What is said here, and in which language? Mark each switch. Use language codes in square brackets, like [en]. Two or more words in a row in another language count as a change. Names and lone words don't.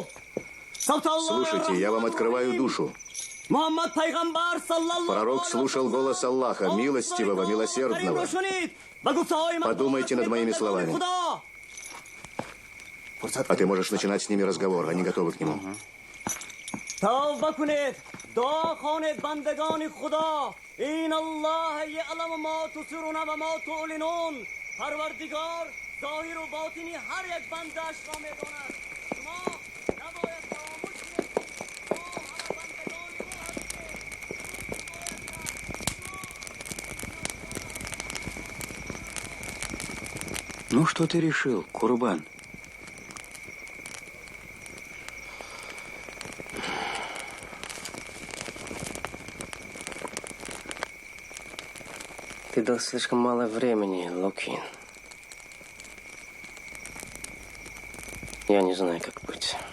[ru] Слушайте, я вам открываю душу. Пророк слушал голос Аллаха, милостивого, милосердного. Подумайте над моими словами. А ты можешь начинать с ними разговор, они готовы к нему. [fa] داخل بندگان خدا این [ar] الله یعلم ما تسرون و ما تعلنون. [fa] پروردگار ظاهر و باطنی هر یک بنده‌اش را می‌داند. شما نباید فراموش کنید. ما همه بندگان او هستیم. [ru] Ну, что ты решил, Курбан? Ты дал слишком мало времени, Лукин. Я не знаю, как быть.